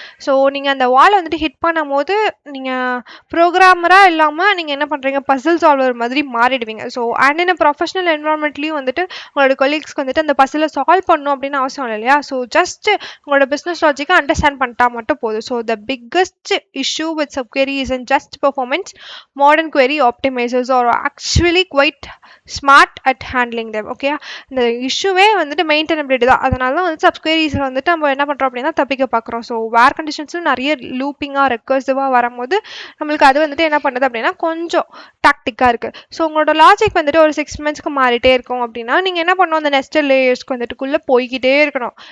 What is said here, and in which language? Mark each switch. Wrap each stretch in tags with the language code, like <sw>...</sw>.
<ta>So நீங்கள் அந்த வால் வந்துட்டு ஹிட் பண்ணும் போது நீங்கள் ப்ரோக்ராமராக இல்லாமல் நீங்கள் என்ன பண்ணுறீங்க, பசில் சால்வர் மாதிரி மாறிடுவீங்க. ஸோ அண்ட் இன் ப்ரொஃபஷனல் என்வரான்மெண்ட்லேயும் வந்துட்டு உங்களோட கொலீக்ஸ்க்கு வந்துட்டு அந்த பசிலை சால்வ் பண்ணணும் அப்படின்னு அவசியம் இல்லை இல்லையா? ஸோ ஜஸ்ட் உங்களோட பிஸ்னஸ் லாஜிக்கை அண்டர்ஸ்டாண்ட் பண்ணிட்டா மட்டும் போதும். So the biggest issue with சப்குவரி is in just performance.</ta> <en>Modern query optimizers are actually quite smart at handling them.</en> <ta>Okay, இந்த இஷ்யூவே வந்துட்டு மெயின்டெனபிலிட்டி தான். அதனால தான் வந்து சப்குவரிஸில் வந்துட்டு நம்ம என்ன பண்ணுறோம் அப்படின்னா தப்பிக்க பார்க்குறோம். ஸோ வேர் கண்டிஷன்ஸும் நிறைய லூப்பிங்காக ரெக்கர்சிவாக வரும்போது நம்மளுக்கு அது வந்துட்டு என்ன பண்ணுது அப்படின்னா கொஞ்சம் டாக்டிக்காக இருக்குது. ஸோ உங்களோட லாஜிக் வந்துட்டு ஒரு 6 monthsக்கு மாறிட்டே இருக்கும் அப்படின்னா நீங்கள் என்ன பண்ணணும், அந்த நெஸ்டட் லேயர்ஸ்க்கு வந்துட்டுக்குள்ளே போய்கிட்டே இருக்கணும்.</ta>